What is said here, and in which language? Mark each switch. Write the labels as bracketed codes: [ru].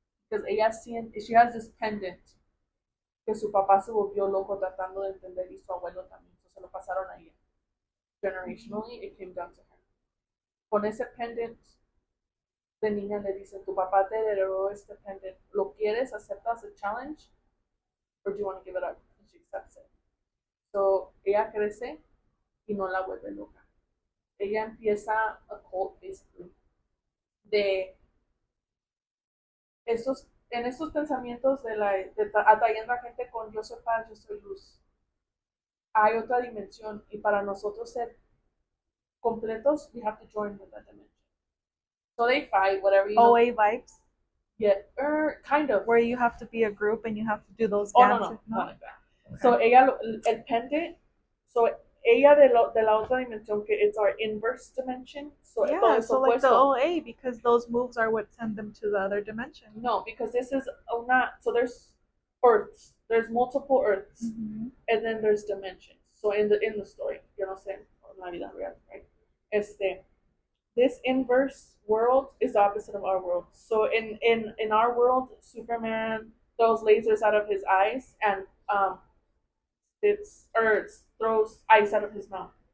[en] Because she has this pendant [es] que su papá se volvió loco tratando de entender y su abuelo también. So se lo pasaron a ella. [en] Generationally, it came down to her. [es] Con ese pendant, de niña le dicen, tu papá te heredó este pendant. ¿Lo quieres? ¿Aceptas el challenge? [en] Or do you want to give it up? And she accepts it. [es] So ella crece y no la vuelve loca. Ella empieza a [en] cult, basically, [es] de en estos pensamientos de atrayendo a gente con yo soy paz, yo soy luz. Hay otra dimensión y para nosotros ser completos, [en] we have to join with that dimension. So they fight, whatever you know. OA vibes? Yeah, kind of. Where you have to be a group and you have to do those Oh, dances? no, not like that. Okay. [es] So ella, el pendant, so ella de la otra dimensión, que [en] it's our inverse dimension. So yeah, so like the OA, because those moves are what send them to the other dimension. No, because this is so there's earths. There's multiple earths, and then there's dimensions. So in the story, yo no sé, la vida real, right? This inverse world is the opposite of our world. So in our world, Superman throws lasers out of his eyes, and Earth throws ice out of his mouth.